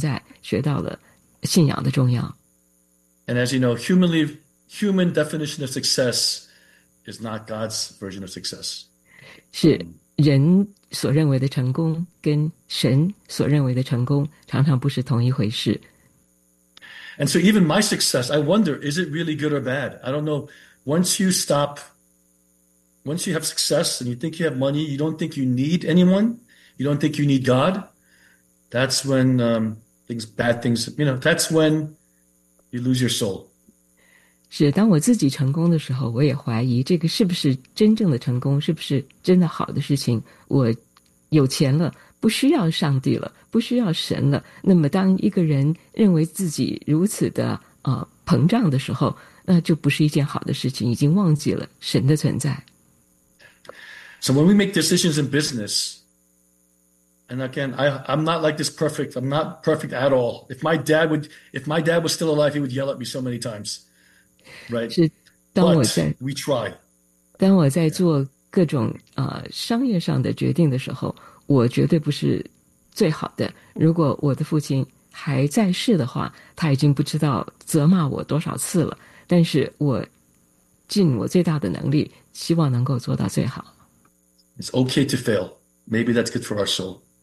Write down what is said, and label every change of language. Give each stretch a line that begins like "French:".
Chinese: 你不知道什么事情是对你最好的，虽然他破产了，但是对他的家庭、对他的子女、对他的后辈，那是最好的事情。虽然他破产了，但是他让我们学到了神的存在，学到了信仰的重要。
English: And as you know, human definition of success is not God's version of success.
Chinese: 是人所认为的成功跟神所认为的成功常常不是同一回事。
English: And so even my success, I wonder, is it really good or bad? I don't know. Once you have success and you think you have money, you don't think you need anyone, you don't think you need God, that's when bad things, you know, that's when you lose your soul.
Chinese: 是，当我自己成功的时候，我也怀疑这个是不是真正的成功，是不是真的好的事情。我有钱了，不需要上帝了，不需要神了。那么当一个人认为自己如此的膨胀的时候，那就不是一件好的事情，已经忘记了神的存在。
English: So when we make decisions in business, and again, I'm not like this perfect. I'm not perfect at all. If my dad was still alive, he would yell at me so many times. Right?
Chinese: 是当我在
English: But we try.
Chinese: 当我在做各种商业上的决定的时候，我绝对不是最好的。如果我的父亲还在世的话，他已经不知道责骂我多少次了。但是我尽我最大的能力，希望能够做到最好。
English: It's okay to fail. Maybe that's good for our soul.